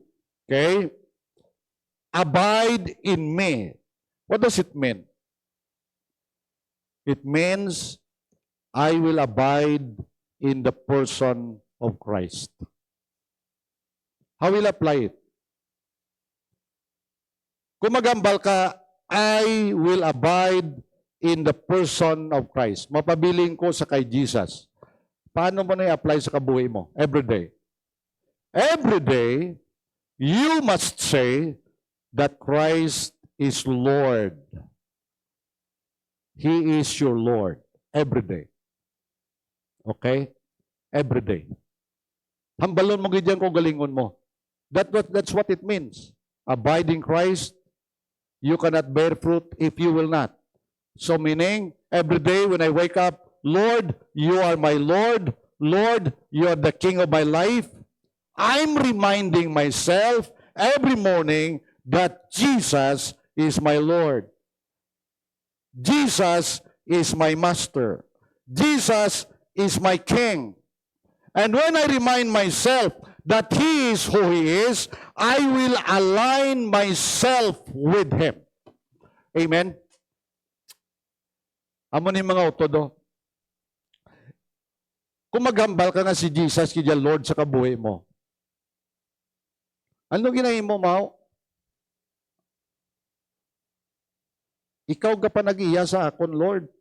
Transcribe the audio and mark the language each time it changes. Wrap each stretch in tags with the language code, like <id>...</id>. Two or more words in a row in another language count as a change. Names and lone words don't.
<en>Okay? Abide in me. What does it mean? It means I will abide in the person of Christ. How will I apply it?</en> <hil>Kung magambal ka,</hil> <en>I will abide in the person of Christ.</en> <hil>Mapabiling ko sa kay Jesus. Paano mo na i-apply sa kabuhay mo?</hil> <en>Every day. Every day, you must say that Christ is Lord. He is your Lord. every day. Okay? Every day.</en> <hil>Hambalon mo gidyan kung galingon mo.</hil> <en>That's what it means. Abide in Christ, you cannot bear fruit if you will not. So meaning, every day when I wake up, Lord, you are my Lord. Lord, you are the King of my life. I'm reminding myself every morning that Jesus is my Lord. Jesus is my Master. Jesus is my King. And when I remind myself that He is who He is, I will align myself with Him.</en> <hil>Amen? Amo ni mga otodo. Kung maghambal ka nga si Jesus, kaya Lord sa kabuhi mo, ano ginahin mo, Mao? Ikaw ka pa nag-iya sa akon, Lord.</hil>